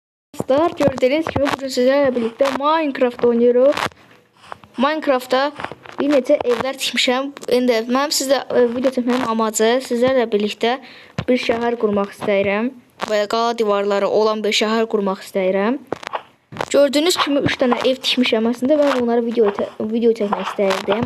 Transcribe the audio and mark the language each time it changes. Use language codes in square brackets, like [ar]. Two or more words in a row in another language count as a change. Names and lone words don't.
[tr] Dostlar, gördüğünüz gibi bugün sizlerle birlikte Minecraft oynuyoruz. [az] Minecraft'ta bir neçə evlər tikmişəm. İndi mənim sizə video çəkməyin amacı sizlərlə birlikte bir şəhər qurmaq istəyirəm və qala divarları olan bir şəhər qurmaq istəyirəm. Gördüğünüz kimi 3 dənə ev tikmişəm. Əslində mən bunları video çəkmək istəyirdim.